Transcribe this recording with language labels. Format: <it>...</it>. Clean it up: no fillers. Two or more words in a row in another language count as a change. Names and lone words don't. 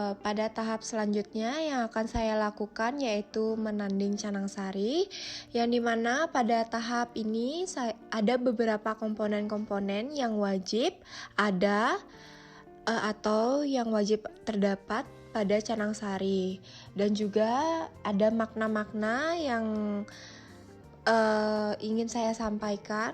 <id>pada tahap selanjutnya yang akan saya lakukan yaitu menanding canang sari, yang dimana pada tahap ini ada beberapa komponen-komponen yang wajib ada atau yang wajib terdapat pada canang sari, dan juga ada makna-makna yang ingin saya sampaikan.</id>